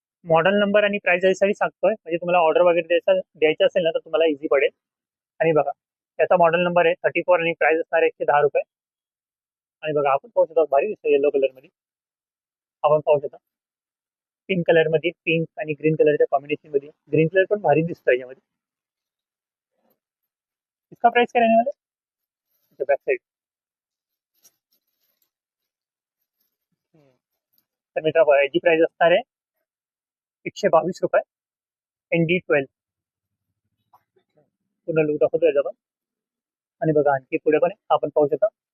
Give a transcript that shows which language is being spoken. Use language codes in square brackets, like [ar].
[mr] Model number आणि price यासाठी सांगतोय म्हणजे तुम्हाला ऑर्डर वगैरे द्यायचं असेल ना तर तुम्हाला इझी पडेल. आणि बघा याचा मॉडेल नंबर आहे 34 आणि प्राइस असणार आहे 110 रुपये. आणि बघा आपण पाहू शकतो भारी दिसतो येलो कलर मध्ये. आपण पाहू शकता पिंक कलर मध्ये, पिंक आणि ग्रीन कलरच्या कॉम्बिनेशन मध्ये. ग्रीन कलर पण भारी दिसतो याच्यामध्ये. [hi] इसका प्राइस क्या रहने वाला है? [en] Back side. [mr] तर मित्र याची प्राइस असणार आहे 122 रुपये ND12. पूर्ण लुक दाखवतो याचा पण. आणि बघा आणखी पुढे पण आहे, आपण पाहू शकता.